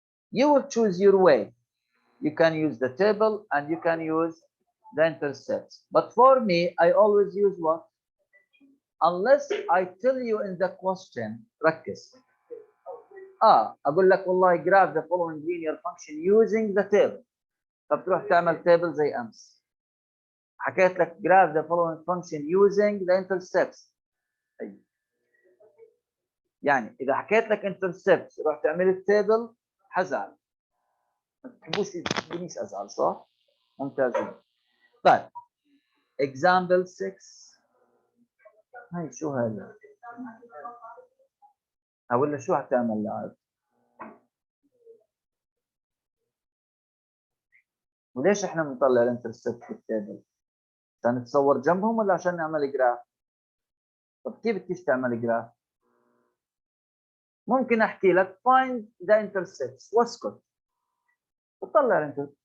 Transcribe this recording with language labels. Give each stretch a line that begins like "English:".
English: You will choose your way. You can use the table and you can use the intercepts. But for me, I always use what? Unless I tell you in the question,
Arabic: ركز. أقول لك والله
English: graph the following linear function using the table.
Arabic: فبتروح تعمل table زي أمس. حكيت لك
English: graph the following function using the intercepts.
Arabic: يعني إذا حكيت لك intercepts روح تعمل التابل حزعل. ما تحبونيش أزعل صح؟ ممتازين. طيب example 6. هاي شو هذا؟ ولا شو حتعمل لاعب؟ وليش احنا بنطلع الانترسبت في التابل؟ عشان نتصور جنبهم ولا عشان نعمل جراف؟ طب كيف بدك تعمل جراف؟ ممكن احكي لك find the intercepts واسكت وطلع الانترسبت.